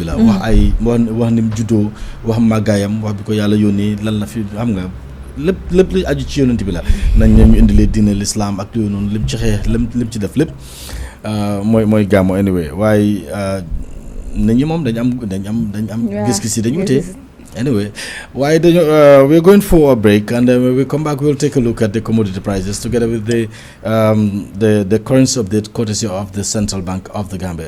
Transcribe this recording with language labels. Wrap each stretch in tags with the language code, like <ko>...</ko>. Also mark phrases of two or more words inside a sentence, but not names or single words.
<wo>la wax ay wax ni mu juddoo wax màggaayam wax bi ko yàlla yónnee lan la fi xam nga lépp li aju ci yonent bi la nañ ñu indilee diine l'islam ak yooyu noonu lim ci xeex lim ci def lépp mooy gaamu anyway waaye nit ñi moom dañ am gis-gis yi dañu wutee</wo> <en>anyway, we're going for a break, and when we come back, we'll take a look at the commodity prices together with the currency update courtesy of the Central Bank of the Gambia.</en>